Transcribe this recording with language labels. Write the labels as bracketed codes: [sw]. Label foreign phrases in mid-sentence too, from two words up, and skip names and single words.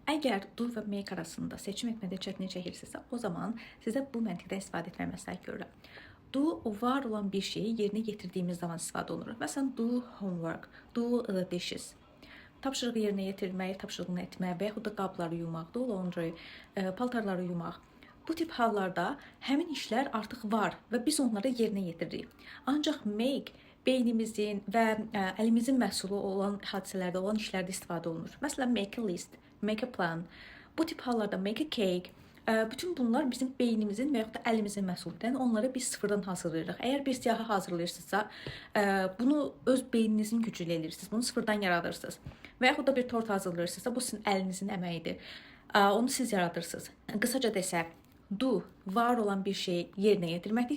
[az] Əgər do və make arasında seçim etmədə çətinlik çəkirsinizsə, o zaman sizə bu məntiqdə istifadə etmək məsləhət görürəm. Do var olan bir şeyi yerinə yetirdiğimiz zaman istifadə olunur. Məsələn, [en] do homework, do the dishes. [az] Tapşırığı yerinə yetirmək, tapşırığını etmək və yaxud da qabları yumaq, [en] do laundry, [az] paltarları yumaq. Bu tip hallarda həmin işlər artıq var və biz onları yerinə yetiririk. Ancaq make beynimizin və əlimizin məhsulu olan hadisələrdə, olan işlərdə istifadə olunur. Məsələn, [en] make a list, make a plan. [az] Bu tip hallarda [en] make a cake. [az] Bütün bunlar bizim beynimizin və yaxud da əlimizin məhsuludur. Yəni onları biz sıfırdan hazırlayırıq. Əgər bir siyahı hazırlayırsınızsa, bunu öz beyninizin gücü ilə edirsiniz. Bunu sıfırdan yaradırsınız. Və yaxud da bir tort hazırlayırsınızsa, bu sizin əlinizin əməyidir. Onu siz yaradırsınız. Qısaca desək, do var olan bir şeyi yerinə yetirməkdir.